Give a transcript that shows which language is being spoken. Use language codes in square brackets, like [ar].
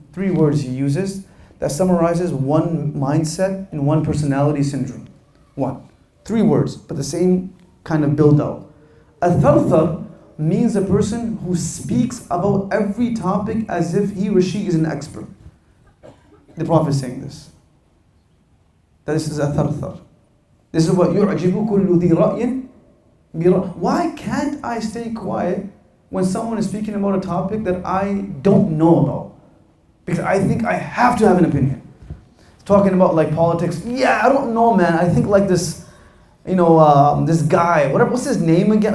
[en] 3 words he uses that summarizes one mindset and one personality syndrome. 3 words, but the same kind of build out. Al-tharthar means a person who speaks about every topic as if he or she is an expert. The Prophet is saying this. That this is a tharthar. This is what [ar] يُعْجِبُ كُلُّ ذِي رَأْيٍ بِرَأْيٍ. [en] Why can't I stay quiet when someone is speaking about a topic that I don't know about? Because I think I have to have an opinion. Talking about like politics, yeah, I don't know, man. I think like this, this guy, what's his name again?